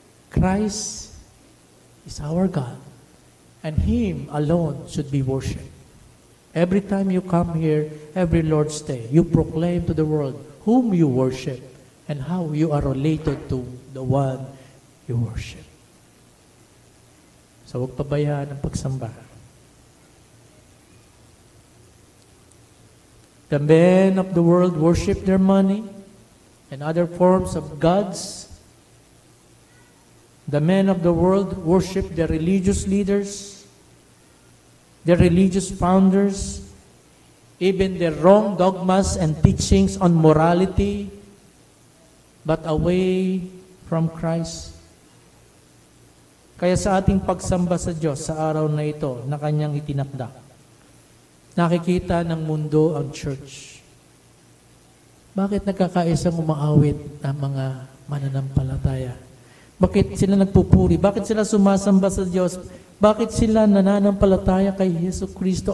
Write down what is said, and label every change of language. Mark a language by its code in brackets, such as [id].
[en] Christ is our God, and Him alone should be worshipped. Every time you come here, every Lord's Day, you proclaim to the world whom you worship and how you are related to the one you worship. [tl] So huwag pabayaan ang pagsamba. [en] The men of the world worship their money and other forms of gods. The men of the world worship their religious leaders, their religious founders, even their wrong dogmas and teachings on morality, but away from Christ. [tl] Kaya sa ating pagsamba sa Diyos sa araw na ito na Kanyang itinakda, nakikita ng mundo ang church. Bakit nagkakaisang umaawit ang mga mananampalataya? Bakit sila nagpupuri? Bakit sila sumasamba sa Diyos? Bakit sila nananampalataya kay Yesu Kristo?